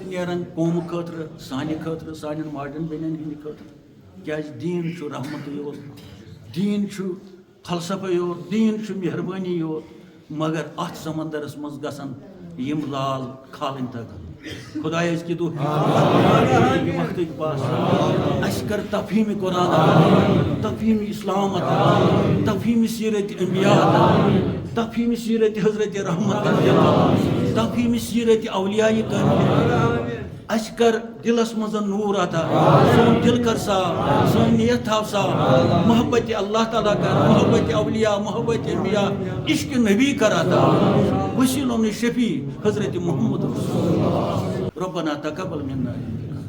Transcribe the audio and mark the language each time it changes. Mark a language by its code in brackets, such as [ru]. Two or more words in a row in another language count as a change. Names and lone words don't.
[ks] نیران قوم خٲطرٕ سانہِ خٲطرٕ سانٮ۪ن ماجٮ۪ن بیٚنٮ۪ن ہٕنٛدِ خٲطرٕ کیٛازِ دیٖن چھُ رحمتٕے یوت دیٖن چھُ فلسفے یوت دیٖن چھُ مہربٲنی یوت مگر اتھ سمندرس منٛز گژھن یِم لال کھالٕنۍ تگن خدایس کی دُعا وقتٕکۍ پاس اَسہِ کر تفہیٖم قرآن عطا تفہیٖم اسلام عطا تفہیٖم سیرت انبیاء عطا تفہیٖم سیرت حضرت رحمت عطا تفہیٖم سیرت اولیاء کرام اَسہِ کر دلس منٛز نوٗر عطا سون دل کر صاف سٲنۍ نیت تھاو صاف محبت اللہ تعالیٰ کر محبت اولیاء محبت انبیاء عشق نبی کر عطا وسیلہ شفیع حضرت محمد رسول اللہ [ar] ربنا تقبل منا